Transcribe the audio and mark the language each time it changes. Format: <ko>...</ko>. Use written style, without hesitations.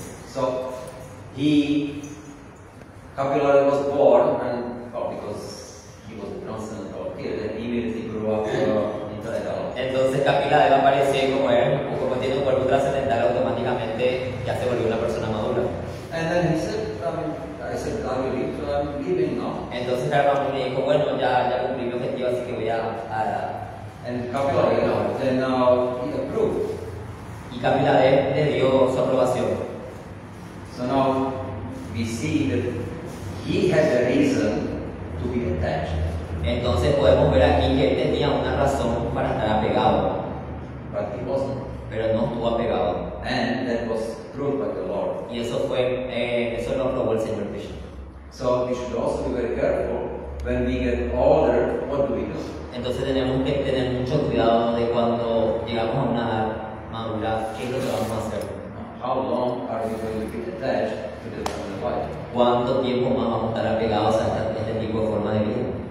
<en>So Kapilari was born, and because he was a transcendental kid, and immediately grew up into adult.</en> <es>Entonces Kapila debe aparecer como él, o como tiene un cuerpo trascendental, automáticamente ya se volvió una persona madura.</es> <en>And then he said, I said, I will leave, so I'm leaving now.</en> <es>Entonces Karama Muni dijo, bueno, ya cumplí mi objetivo, así que voy a</es> <en>And Kapilari, then he approved.</en> <es>y Kapila le dio su aprobación.</es> <en>So now we see that he had a reason to be attached,</en> <es>Entonces podemos ver aquí que él tenía una razón para estar apegado,</es> <en>but he wasn't.</en> <es>pero no estuvo apegado.</es> <en>And that was proved by the Lord.</en> <es>Y eso lo aprobó el Señor Krishna.</es> <en>So we should also be very careful when we get older, what do we do?</en> <es>Entonces tenemos que tener mucho cuidado de cuando llegamos a una edad madura, qué es lo que vamos a hacer.</es> <en>How long are we going to be attached to the family life?</en> <es>¿Cuánto tiempo más vamos a estar apegados a este tipo de forma de vida?</es>